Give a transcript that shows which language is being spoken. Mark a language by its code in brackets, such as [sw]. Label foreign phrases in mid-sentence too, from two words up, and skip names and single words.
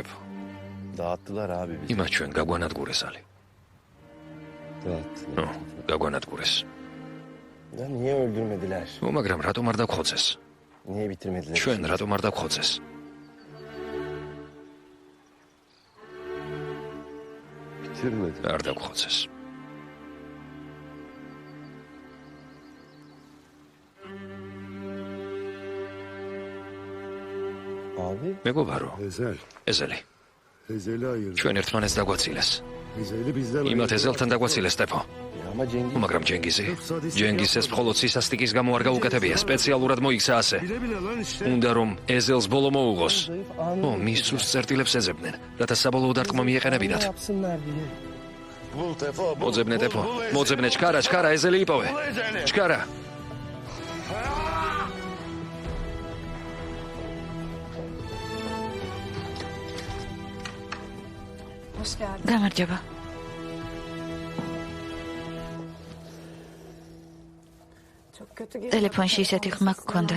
[tr] Dağıttılar abi bizi. [ka] იმას ჩვენ გაგვანადგურეს ალი. [tr] Dağıttılar. [ka] ნუ, გაგვანადგურეს. [tr] Ya niye öldürmediler? [ka] ნუ, მაგრამ რატომ არ დაგხოცეს? [tr] Niye bitirmediler? [ka] ჩვენ რატომ არ დაგხოცეს? [tr] Bitirmedi. [ka] არ დაგხოცეს. [tr] Abi. [ka] მეგობარო, Ezel. ეზელი, [tr] Ezel'i ayırdı. [ka] ჩვენ ერთმანეთს დაგვაცილეს. [tr] Ezel'i bizden [ka] იმათ ეზელთან დაგვაცილეს ტეფო. [tr] Ama Cengiz [ka] მაგრამ ჯენგიზი ეს მხოლოდ სისასტიკის გამო არ გაუკეთებია, სპეციალურად მოიქცა ასე. [tr] bile bile lan işte. [ka] უნდა რომ ეზელს ბოლო მოუღოს. [tr] Zayıf anı [ka] მის სურს წერტილებს ეძებდნენ, რათა საბოლოო დარტყმა მიეყენებინათ. [tr] yapsınlar diye. Bul Tefo. [ka] მოძებნე ტეფო, მოძებნე ჩქარა, ჩქარა ეზელი იპოვე. ჩქარა. გამარჯობა. ტელეფონში ისეთი ხმა გქონდა.